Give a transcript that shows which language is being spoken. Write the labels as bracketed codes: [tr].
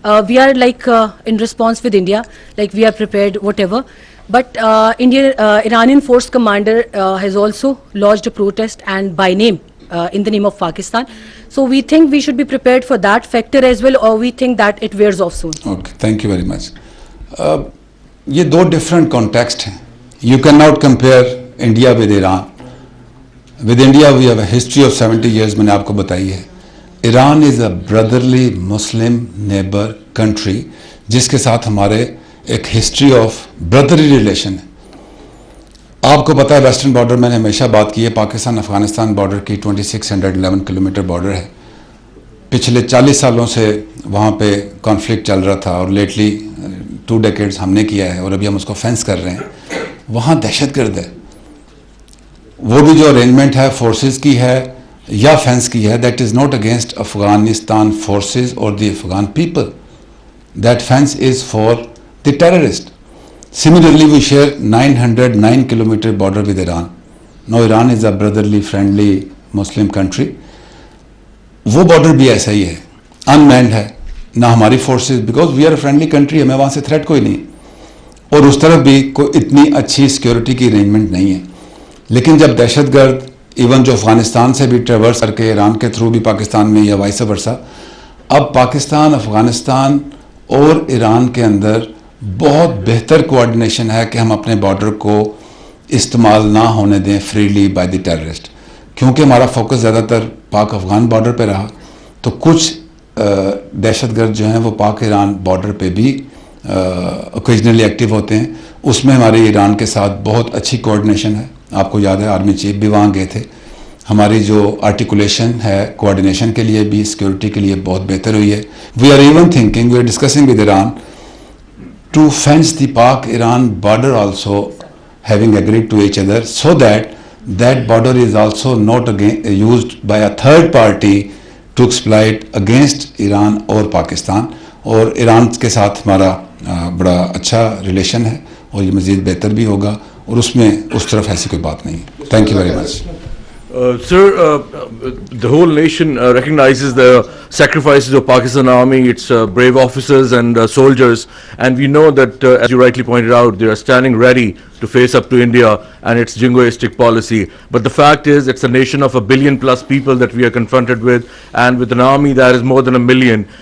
[en] We are like in response with India, like we are prepared, whatever. But Iranian force commander has also lodged a protest and by name in the name of Pakistan. So we think we should be prepared for that factor as well, or we think that it wears off soon. Okay, thank you very much. [ur] یہ دو different context ہیں. [en] You cannot compare India with Iran. With India we have a history of 70 years, [ur] میں نے آپ کو بتائی ہے. [en] Iran is a brotherly Muslim neighbor country [ur] جس کے ساتھ ہمارے ایک ہسٹری آف برادری ریلیشن ہے. آپ کو پتہ ہے ویسٹرن بارڈر میں نے ہمیشہ بات کی ہے, پاکستان افغانستان بارڈر کی 2611 کلومیٹر بارڈر ہے. پچھلے 40 سالوں سے وہاں پہ کانفلکٹ چل رہا تھا اور لیٹلی 2 ڈیکیڈز ہم نے کیا ہے اور ابھی ہم اس کو فینس کر رہے ہیں. وہاں دہشت گرد ہے. وہ بھی جو ارینجمنٹ ہے فورسز کی ہے یا فینس کی ہے, [en] That is not against Afghanistan forces اور the Afghan people. That fence is for the terrorist. Similarly, we share 909 kilometer border with Iran. Now Iran is a brotherly, friendly Muslim country. [ur] وہ border بھی ایسا ہی ہے, unmanned ہے, نہ ہماری forces, [en] because we are a friendly country, [ur] ہمیں وہاں سے threat کوئی نہیں, اور اس طرف بھی کوئی اتنی اچھی security کی arrangement نہیں ہے. لیکن جب دہشت گرد ایون جو افغانستان سے بھی ٹریورس کر کے ایران کے تھرو بھی پاکستان میں یا وائس ورسا, اب پاکستان افغانستان اور ایران کے اندر بہت بہتر کوآرڈینیشن ہے کہ ہم اپنے بارڈر کو استعمال نہ ہونے دیں [en] Freely by the terrorist. [ur] کیونکہ ہمارا فوکس زیادہ تر پاک افغان بارڈر پہ رہا, تو کچھ دہشت گرد جو ہیں وہ پاک ایران بارڈر پہ بھی اوکیجنلی ایکٹیو ہوتے ہیں. اس میں ہماری ایران کے ساتھ بہت اچھی کوآرڈینیشن ہے. آپ کو یاد ہے آرمی چیف بھی وہاں گئے تھے. ہماری جو آرٹیکولیشن ہے کوآرڈینیشن کے لیے بھی, سیکورٹی کے لیے بہت بہتر ہوئی ہے. [en] We are even thinking, we are discussing with Iran to fence the Pak-Iran border also, having agreed to each other, so that that border is also not again used by a third party to exploit against Iran or Pakistan. [ur] اور ایران کے ساتھ ہمارا بڑا اچھا relation ہے اور یہ مزید بہتر بھی ہوگا, اور اس میں اس طرف ایسی کوئی بات نہیں ہے. [en] Thank you very much. Sir, the whole nation recognizes the sacrifices of Pakistan Army, its brave officers and soldiers, and we know that, as you rightly pointed out, they are standing ready to face up to India and its jingoistic policy. But the fact is, it's a nation of 1 billion plus people that we are confronted with, and with an army that is more than 1 million.